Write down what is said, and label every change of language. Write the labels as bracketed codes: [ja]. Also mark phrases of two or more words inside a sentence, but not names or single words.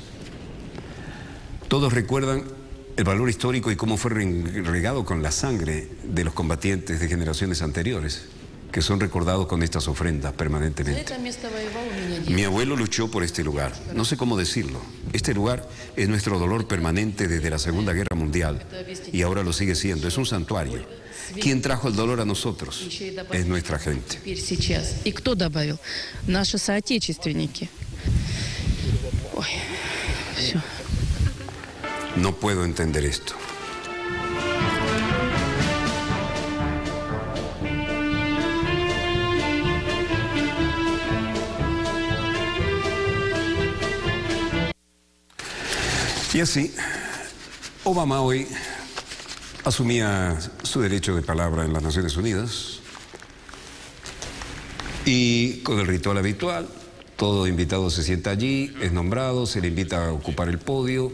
[es] Todos recuerdan el valor histórico y cómo fue regado con la sangre de los combatientes de generaciones anteriores, que son recordados con estas ofrendas permanentemente. Mi abuelo luchó por este lugar, no sé cómo decirlo. Este lugar es nuestro dolor permanente desde la Segunda Guerra Mundial y ahora lo sigue siendo, es un santuario. ¿Quién trajo el dolor a nosotros? Es nuestra gente. ¿Y quién добавил? [ru] Наши соотечественники. Ой, все. [es] No puedo entender esto. Y así, Obama hoy asumía su derecho de palabra en las Naciones Unidas y con el ritual habitual, todo invitado se sienta allí, es nombrado, se le invita a ocupar el podio.